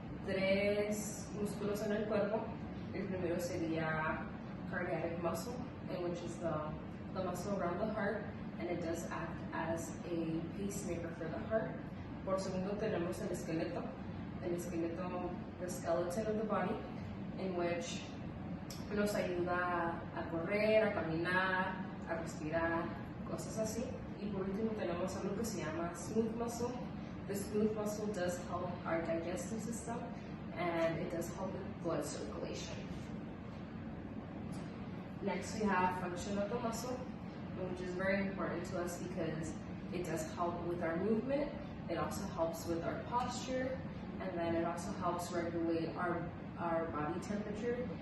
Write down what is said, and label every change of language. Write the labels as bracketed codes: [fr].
[es] tres músculos en el cuerpo. El primero sería [en] cardiac muscle, which is the muscle around the heart, and it does act as a pacemaker for the heart. [es] Por segundo tenemos el esqueleto, [en] the skeleton of the body, in which [es] nos ayuda a correr, a caminar, a respirar, cosas así. Y por último tenemos algo que se llama smooth muscle. [en] The smooth muscle does help our digestive system, and it does help with blood circulation. Next we have function of the muscle, which is very important to us because it does help with our movement. It also helps with our posture, and then it also helps regulate our body temperature.